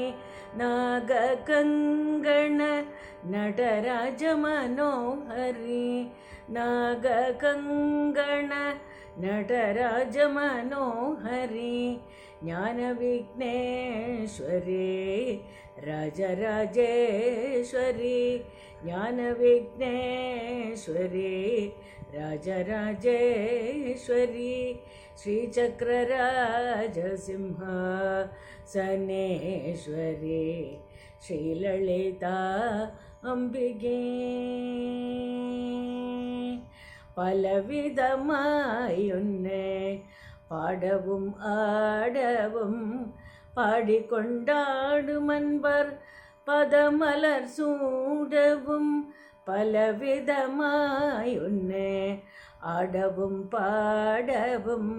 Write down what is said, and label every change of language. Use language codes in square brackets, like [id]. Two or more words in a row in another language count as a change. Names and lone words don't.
[sa] नागकंगण नटराज मनोहरी नागकंगण नटराज मनोहरी ज्ञान विघ्नेश्वरी राजराजेश्वरी ज्ञान विघ्नेश्वरी राजराजेश्वरी श्रीचक्रराजसिंह सन्नेश्वरी श्रीललिता अंबिगे [ta] பலவிதமாய் உன்னை பாடவும் ஆடவும் பாடிக்கொண்டாடும் அன்பர் பதமலர் சூடவும் பலவிதமாய் உன்னை ஆடவும் பாடவும்